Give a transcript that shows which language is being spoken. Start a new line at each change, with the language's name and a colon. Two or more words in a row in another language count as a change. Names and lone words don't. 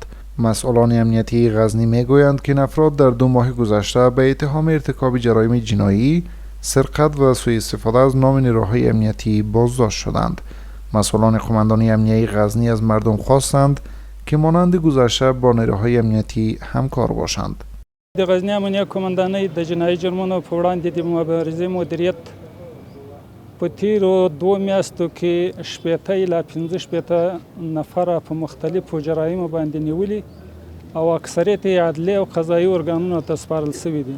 Persian: مسئولان امنیتی غزنی میگویند که این افراد در 2 ماه گذشته به اتهام ارتکاب جرایم جنایی، سرقت و سوء استفاده از نام نیروهای امنیتی بازداشت شدند. مسئولان قماندانی امنیتی غزنی از مردم خواستند که مانند گذشته با نیروهای امنیتی همکار باشند.
Pashto: د غزنی امنیه قماندانۍ د جنایي جرمونو په وړاندې د مبارزې مدیریت په تیرو 2 میاشتو کې 80 الی 15 نفره په مختلفو جرایمو باندې نیولي او اکثریت یې عدلي او قضایي ارګانونو ته سپارل شوي دي.